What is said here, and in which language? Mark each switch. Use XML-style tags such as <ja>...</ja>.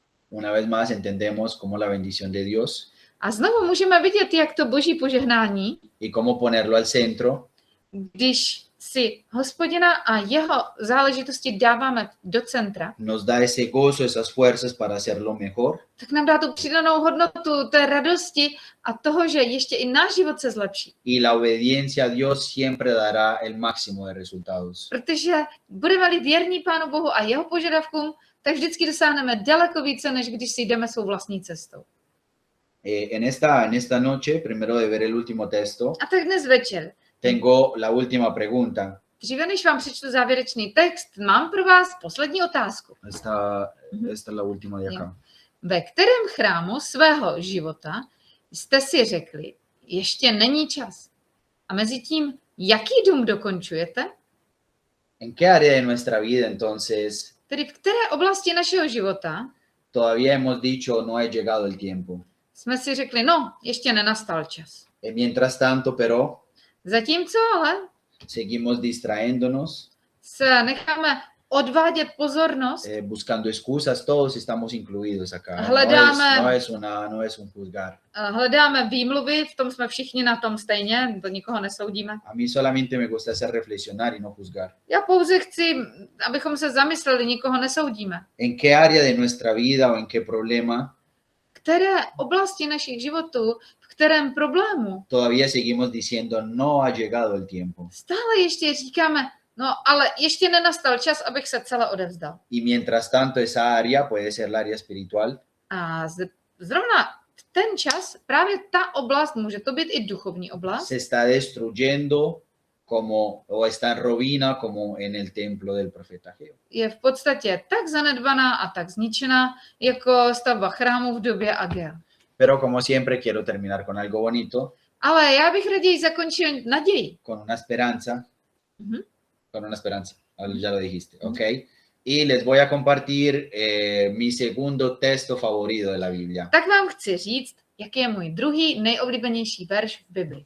<es>Una vez más entendemos cómo la bendición de Dios</es> <cs>A znovu můžeme vidět, jak to boží požehnání,</cs> <es>y cómo ponerlo al centro,</es> <cs>když si Hospodina a jeho záležitosti dáváme do centra,</cs> <es>nos da ese gozo, esas fuerzas para hacerlo mejor,</es> <cs>tak nám dá tu přidanou hodnotu té radosti a toho, že ještě i náš život se zlepší.</cs> <es>y la obediencia a Dios siempre dará el máximo de resultados.</es> <cs>Protože budeme-li věrní Pánu Bohu a jeho požadavkům, tak vždycky dosáhneme daleko více, než když si jdeme svou vlastní cestou.</cs> <es>En esta noche, primero de ver el último texto,</es> <cs>A tak dnes večer,</cs> <es>tengo la última pregunta.</es> <cs>dříve než vám přečtu závěrečný text, mám pro vás poslední otázku.</cs> <es>Esta es la última de acá.</es> <cs>Ve kterém chrámu svého života jste si řekli, ještě není čas? A mezi tím, jaký dům dokončujete?</cs> <es>¿En qué área de nuestra vida entonces</es> <cs>Tedy v které oblasti našeho života</cs> <es>todavía hemos dicho no ha llegado el tiempo?</es> <cs>jsme si řekli, no, ještě nenastal čas.</cs> <es>Mientras tanto, pero</es> <cs>Zatímco ale</cs> <es>seguimos distrayéndonos,</es> <cs>se necháme odvádět pozornost,</cs> <es>buscando excusas, todos estamos incluidos acá.</es> <cs>Hledáme-</cs> <es>No es un juzgar.</es> <cs>hledáme výmluvy, v tom jsme všichni na tom stejně, to nikoho nesoudíme.</cs> <es>A mí solamente me gusta hacer reflexionar y no juzgar.</es> <cs>Já pouze chci, abychom se zamysleli, nikoho nesoudíme.</cs> <es>¿En qué área de nuestra vida o en qué problema</es> <cs>Které oblasti našich životů, v kterém problému</cs> <es>todavía seguimos diciendo no ha llegado el tiempo?</es> <cs>stále ještě říkáme, no ale ještě nenastal čas, abych se celé odevzdal.</cs> <es>Y mientras tanto, esa área puede ser la área espiritual,</es> <cs>A zrovna v ten čas, právě ta oblast, může to být i duchovní oblast,</cs> <es>se está destruyendo o está en ruina como en el templo del profeta Ageo.</es> <cs>je v podstatě tak zanedbaná a tak zničená, jako stavba chrámu v době Agea.</cs> <es>Pero como siempre quiero terminar con algo bonito,</es> <cs>Ale já bych raději zakončil naději.</cs> <es>con una esperanza, Ujú. con una esperanza, ya lo dijiste, ¿ok? Y les voy a compartir mi segundo texto favorito de la Biblia.</es> <cs>Tak vám chci říct, jaký je můj druhý nejoblíbenější verš v Bibli.</cs>